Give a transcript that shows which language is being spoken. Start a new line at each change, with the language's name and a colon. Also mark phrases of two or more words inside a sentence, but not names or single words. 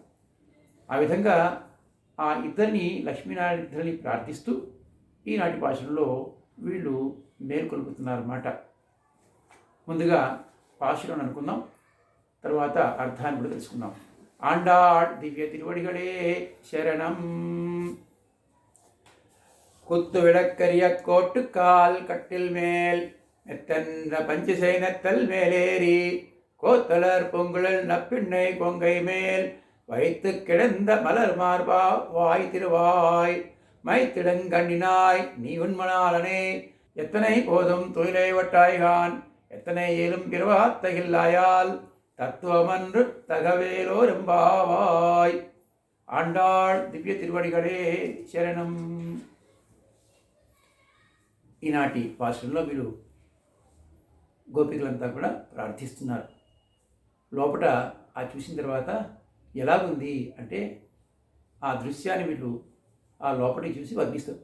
Telugu: ఆ విధంగా ఆ ఇద్దరిని లక్ష్మీనారాయణ ఇద్దరిని ప్రార్థిస్తూ ఈనాటి పాశురంలో వీళ్ళు మేల్కొల్పుతున్నారన్నమాట. ముందుగా పాశురం అనుకుందాం, తర్వాత అర్థాన్ని కూడా తెలుసుకుందాం. ఆండాళ్ దివ్య తిరువడిగళే శరణం.
Tamil: குத்து விளக்கரிய கோட்டுக்கால் கட்டில் மேல் மெத்தன்ற பஞ்சசைனத்தல் மேலேறி கோத்தலர் பொங்குழல் நப்பிண்ணை கொங்கை மேல் வைத்து கிடந்த மலர் மார்பா வாய் திருவாய் மைத்திடங்கண்ணினாய் நீ உண்மனாலனே எத்தனை போதும் துயிலை வட்டாய்கான் எத்தனை ஏலும் பிறவாத்தகில்லாயால் தத்துவமன்று தகவேலோரெம்பாவாய்.
Telugu: ఆండాళ్ దివ్య తిరువడిగళే శరణం. ఈనాటి పాశురంలో వీరు గోపికలంతా కూడా ప్రార్థిస్తున్నారు. లోపల ఆ చూసిన తర్వాత ఎలాగుంది అంటే ఆ దృశ్యాన్ని వీళ్ళు ఆ లోపలికి చూసి వర్ణిస్తారు.